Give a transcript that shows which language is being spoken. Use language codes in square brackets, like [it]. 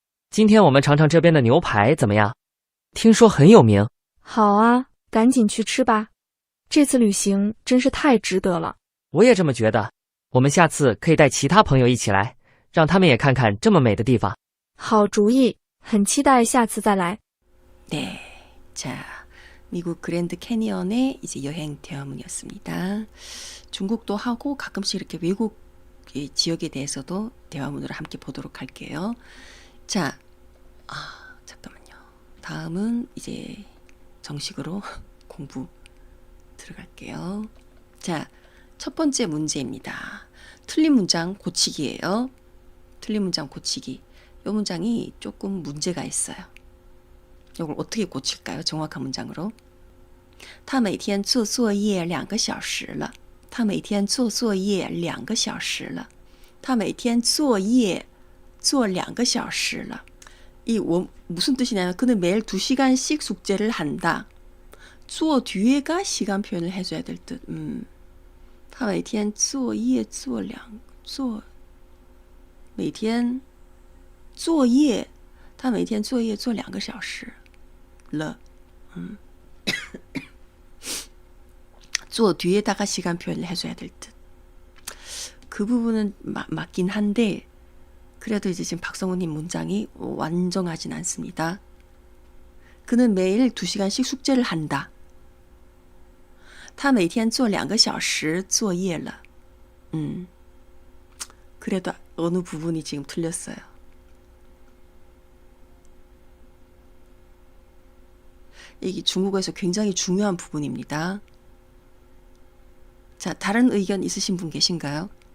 [zh] 今天我们尝尝这边的牛排怎么样？听说很有名。好啊，赶紧去吃吧。这次旅行真是太值得了。我也这么觉得。我们下次可以带其他朋友一起来，让他们也看看这么美的地方。好主意，很期待下次再来。 [ko] 네, 자, 미국 그랜드 캐니언의 이제 여행 대화문이었습니다. 중국도 하고 가끔씩 이렇게 외국 지역에 대해서도 대화문으로 함께 보도록 할게요. 자, 잠깐만요. 다음은 이제 정식으로 공부 들어갈게요. 자, 첫 번째 문제입니다. 틀린 문장 고치기예요. 틀린 문장 고치기. 이 문장이 조금 문제가 있어요. 이걸 어떻게 고칠까요? 정확한 문장으로. [zh] 他每天做作业2个小时了。他每天做作业2个小时了。他每天作业做2个小时了。 [ko] 무슨 뜻이냐면 그는 매일 2시간씩 숙제를 한다. 做 뒤에가 시간 표현을 해줘야 될 듯. [zh] 他每天作业做每天作业他每天作业做2个小时了。 [ko] 做 뒤에다가 시간 표현을 해줘야 될 듯. 그 부분은 맞긴 한데 그래도 이제 지금 박성우님 문장이 완전하진 않습니다. 그는 매일 2시간씩 숙제를 한다. [zh] 他每天做2个小时作业了. [ko] 그래도 어느 부분이 지금 틀렸어요. 이게 중국어에서 굉장히 중요한 부분입니다. 자, 다른 의견 있으신 분 계신가요?